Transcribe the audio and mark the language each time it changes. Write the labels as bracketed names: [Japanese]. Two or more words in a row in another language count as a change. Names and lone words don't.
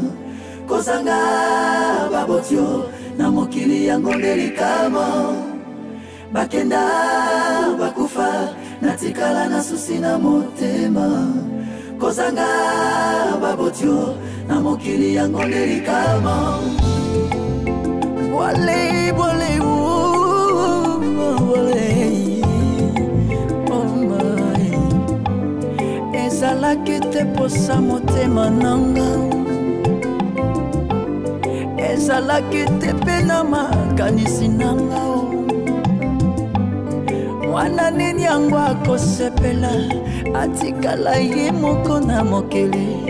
[Lingala] Kozanga babotio na mokili yango delikama. Bakenda bakufa natikala na susi na motema. Kozanga babotio na mokili yango delikama. Wale wale wale [English] oh my. [Lingala] Ezalaki te posa motema nanga. Ezalaki te pena makanisi nanga. Mwana nini yango akosepela atikala ye moko na mokili.